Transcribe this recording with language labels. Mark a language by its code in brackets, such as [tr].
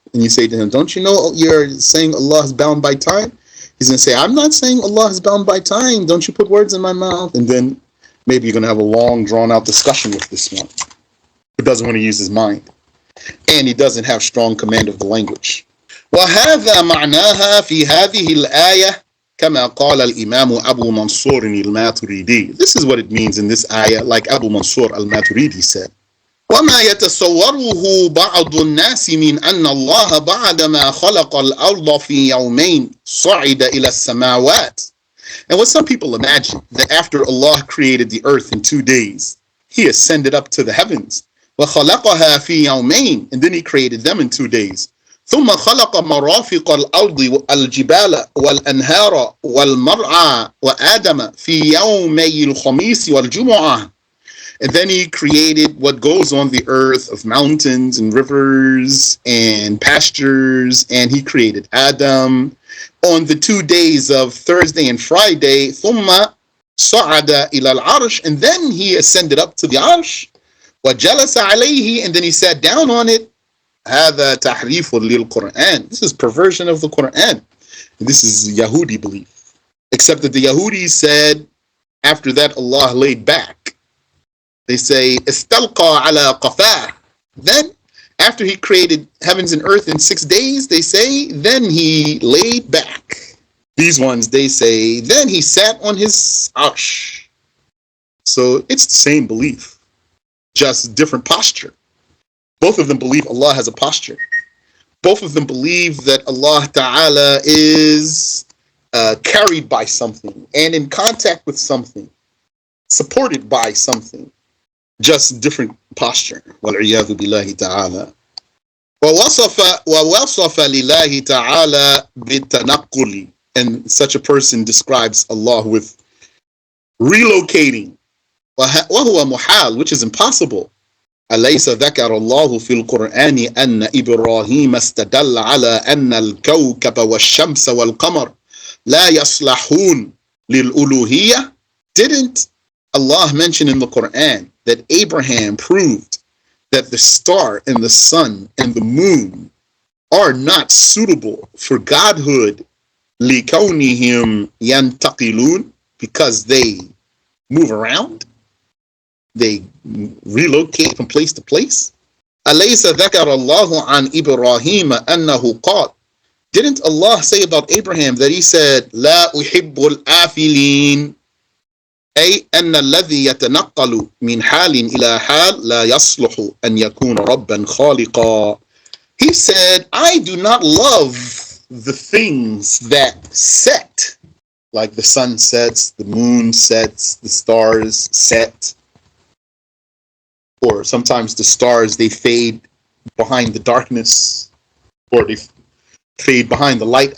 [en] And you say to him, don't you know you're saying Allah is bound by time? He's going to say, I'm not saying Allah is bound by time. Don't you put words in my mouth? And then maybe you're going to have a long, drawn-out discussion with this one who doesn't want to use his mind. And he doesn't have strong command of the language. [ar] وهذا معناها في هذه الآية كما قال الإمام أبو منصور الماتريدي. [en] This is what it means in this ayah, like Abu Mansur al-Maturidi said. [ar] وما يتصوره بعض الناس من أن الله بعدما خلق الأرض في يومين صعد إلى السماوات. [en] And what some people imagine, that after Allah created the earth in 2 days, he ascended up to the heavens. [ar] وخلقها في يومين, [en] and then he created them in 2 days. [ar] ثم خلق مرافق الأرض الجبال والأنهار والمرعى وآدم في يومي الخميس والجمعة. [en] And then he created what goes on the earth of mountains and rivers and pastures, and he created Adam on the 2 days of Thursday and Friday. [ar] ثم صعد إلى العرش, [en] and then he ascended up to the arsh. [ar] وجلس عليه, [en] and then he sat down on it. [ar] هذا تحريف للقرآن. [en] This is perversion of the Quran. And this is Yahudi belief. Except that the Yahudis said, after that Allah laid back. They say, [ar] استلقى على قفاه. [en] Then, after he created heavens and earth in 6 days, they say, then he laid back. These ones, they say, then he sat on his arsh. So it's the same belief, just different posture. Both of them believe Allah has a posture. Both of them believe that Allah Ta'ala is carried by something and in contact with something, supported by something, just different posture. [ar] وَالْعِيَاذُ بِاللَّهِ تَعَالَى. وَوَصَفَ لِلَّهِ تَعَالَى بِالتَّنَقُّلِ. [en] And such a person describes Allah with relocating. [ar] وَهُوَ مُحَال, [en] which is impossible. [ar] أليس ذكر الله في القرآن أن إبراهيم استدل على أن الكوكب والشمس والقمر لا يصلحون للألوهية? [en] Didn't Allah mention in the Quran that Abraham proved that the star and the sun and the moon are not suitable for godhood [ar] لكونهم ينتقلون, [en] because they move around? They relocate from place to place. [ar] أليس ذكر الله عن إبراهيم أنه قال. [en] Didn't Allah say about Abraham that he said, [ar] لا أحب الآفلين, أي أن الذي يتنقل من حال إلى حال لا يصلح أن يكون ربا خالقا. [en] He said, I do not love the things that set, like the sun sets, the moon sets, the stars set. or sometimes the stars, they fade behind the darkness, or they fade behind the light.